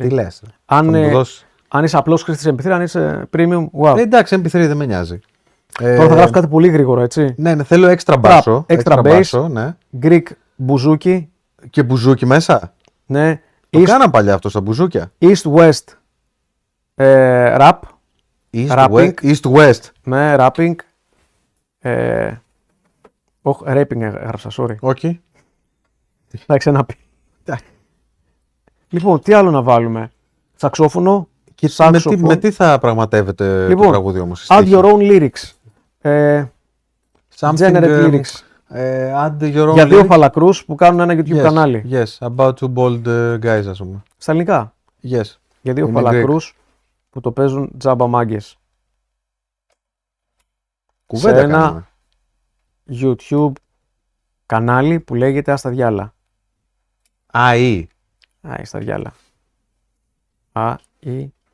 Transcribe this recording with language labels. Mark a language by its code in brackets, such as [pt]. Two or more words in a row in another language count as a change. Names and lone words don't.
[el] Τι λες. Αν, θα μου το δώσεις. αν είσαι απλός χρήστης MP3, αν είσαι premium, wow. Εντάξει, MP3 δεν με νοιάζει. Τώρα θα γράψω κάτι πολύ γρήγορο, έτσι. Ναι, ναι, θέλω έξτρα μπάσο. [en] extra bass. [el] μπάσο, ναι. Greek μπουζούκι. Και μπουζούκι μέσα. Ναι. Το κάναν παλιά αυτό στα μπουζούκια. [en] East-West rap. Rapping. East-West. [el] Ναι, rapping. Όχι, rapping έγραψα, sorry. Όχι. Εντάξει, ένα πει. Λοιπόν, τι άλλο να βάλουμε. Σαξόφωνο. Και [en] saxophone. [el] με τι θα πραγματεύεται Λοιπόν, το τραγούδι όμως. [en] Add your own lyrics. Something, Generate lyrics. Add your own [el] Για δύο [en] lyrics. [el] φαλακρούς που κάνουν ένα YouTube [en] Yes, [el] κανάλι. [en] Yes, about two bold guys, [el] ας πούμε. Στα ελληνικά. [en] Yes. [el] Για δύο Είναι φαλακρούς που το παίζουν τζάμπα μάγκες. Κουβέντα σε ένα κάνουμε. YouTube κανάλι που λέγεται Ας τα διάλα. ΑΗ. Στα διάλα. Ή.